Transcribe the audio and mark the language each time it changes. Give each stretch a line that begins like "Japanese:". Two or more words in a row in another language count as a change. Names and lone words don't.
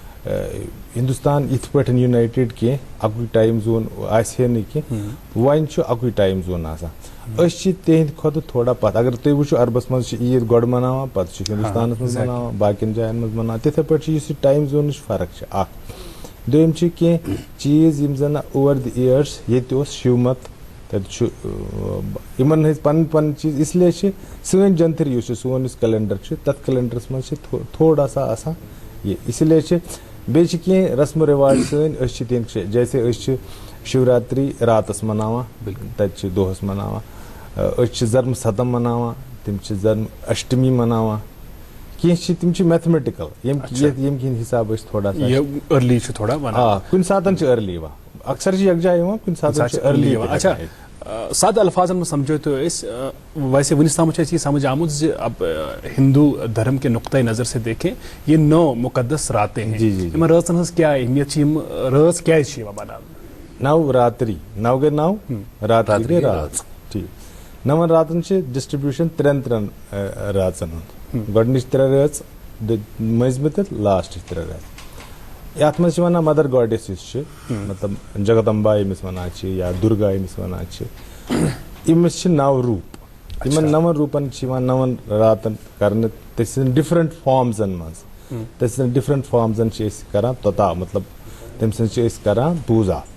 Kashmiri: ہندوستان یِتھ پٲٹھۍ یونایٹِڈ کینٛہہ اکُے
English: time zone
Kashmiri: آسہِ ہے نہٕ کینٛہہ وۄنۍ چھُ اکُے
English: time zone
Kashmiri: آسان أسۍ چھِ تِہنٛدِ کھۄتہٕ تھوڑا پتھ اگر تُہۍ وٕچھِو عربس منٛز چھِ عیٖد گۄڈٕ مناوان پتہٕ چھِ ہندوستانس منٛز مناوان باقین جاین منٛز مناوان تِتھے پٲٹھۍ چھِ یُس یہِ ٹایم زونٕچ فرق چھِ اکھ دوٚیِم چھِ کینٛہہ چیٖز یِم زن
English: over the years
Kashmiri: ییٚتہِ اوس شِومت تتہِ چھُ یِمن ہٕنٛدۍ پنٕنۍ پنٕنۍ چیٖز
Urdu: اس لیے
Kashmiri: چھِ سٲنۍ جنتھری یُس چھُ سون یُس کیلنڈر چھُ تتھ کیلنڈرس منٛز چھِ
Urdu: تھوڑا سا
Kashmiri: آسان یہِ
Urdu: اسی لیے
Kashmiri: چھِ بیٚیہِ چھِ کینٛہہ رسم و رواج سٲنۍ أسۍ چھِ تِم جیسے أسۍ چھِ شِوراتری راتس مناوان تتہِ چھِ دۄہس مناوان أسۍ چھِ زرمہٕ ستم مناوان تِم چھِ زرمہٕ اشٹمی مناوان کینٛہہ چھِ تِم چھِ میتھمیٹِکل ییٚمہِ کِنۍ حساب أسۍ
Urdu: تھوڑا سا
Kashmiri: آ کُنہِ ساتہٕ چھِ ارلی یِوان اکثر چھِ یکجاہ یِوان کُنہِ ساتہٕ چھِ ارلی یِوان سادٕ الفاظن منٛز
Urdu: سمجھو تو
Kashmiri: أسۍ ویسے ونس تام چھِ اَسہِ یہِ سمجھ آمُت زِ
Urdu: اب ہندو دھرم کے نقطۂ نظر سے دیکھیں یہ 9 مقدس راتیں ہیں
Kashmiri: یِمن رٲژن ہٕنٛز کیاہ اہمیت چھِ یِم رٲژ کیازِ چھِ یِوان بناونہٕ 9 راتری 9 گٔے 9 راتری گٔے رات ٹھیٖک 9 راتن چھِ ڈسٹربیوٗشن 3 رٲژن ہُنٛد گۄڈنِچ 3 رٲژ مٔنٛزمہِ تہٕ لاسٹٕچ 3 رٲژ یتھ منٛز چھِ ونان
English: mother goddess
Kashmiri: یُس چھِ مطلب جگدمبا ییٚمِس ونان چھِ یا دُرگا ییٚمِس ونان چھِ أمِس چھِ 9 روٗپ یِمن 9 روٗپن چھِ یِوان 9 راتن کرنہٕ تٔمۍ سٕنٛدٮ۪ن
English: different forms
Kashmiri: منٛز تٔمۍ سٕنٛدٮ۪ن
English: different forms
Kashmiri: چھِ أسۍ کران توٚتا مطلب تٔمۍ سٕنٛز چھِ أسۍ کران پوٗزا